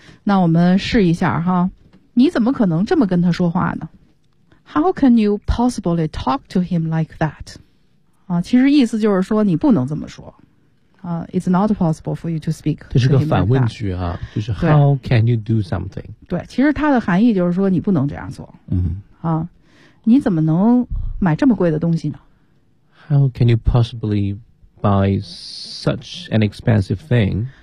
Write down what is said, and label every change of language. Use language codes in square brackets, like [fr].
[zh] 那我们试一下哈，你怎么可能这么跟他说话呢？ [en] How can you possibly talk to him like that? [zh] 啊，其实意思就是说你不能这么说。 [en] It's not possible for you to speak. [zh] 这是个反问句啊，就是 [en] How can you do something? [zh] 对，其实它的含义就是说你不能这样做。嗯。啊，你怎么能买这么贵的东西呢？ [en] How can you possibly buy such an expensive thing?